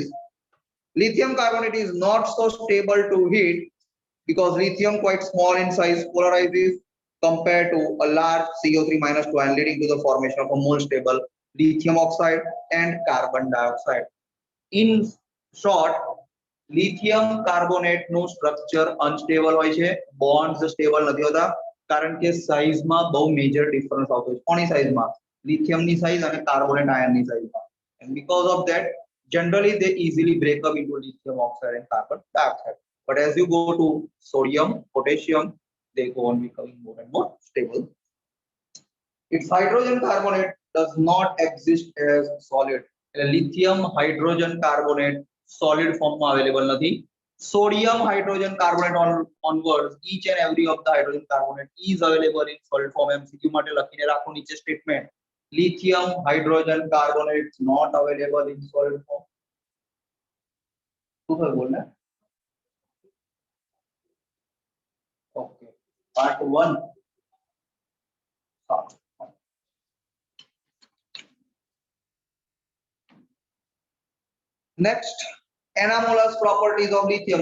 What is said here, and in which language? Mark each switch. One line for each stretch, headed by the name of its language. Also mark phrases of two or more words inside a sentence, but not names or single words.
English: Lithium carbonate is not so stable to heat because lithium quite small in size polarizes compared to a large CO3 minus 2 and leading to the formation of a more stable lithium oxide and carbon dioxide. In short, lithium carbonate no structure unstable
Gujarati: હોય છે,
English: bonds stable
Gujarati: નથી હોતા કારણ કે સાઈઝ માં બહુ
English: major difference
Gujarati: આવતો છે. કોની સાઈઝ માં? લિથિયમ ની સાઈઝ અને કાર્બોનેટ આયન ની સાઈઝ માં.
English: And because of that, generally they easily break up into lithium oxide and carbon dioxide. But as you go to sodium, potassium, they go on becoming more and more stable. Its hydrogen carbonate does not exist as solid. Lithium hydrogen carbonate solid form માં available નથી. Sodium hydrogen carbonate onwards, each and every of the hydrogen carbonate is available in solid form.
Gujarati: MCQ માટે લખીને રાખો નીચે statement.
English: Lithium hydrogen carbonate not available in solid form.
Gujarati: શું થયું બોલને?
English: Okay. Part 1. Next, anomalous properties of lithium.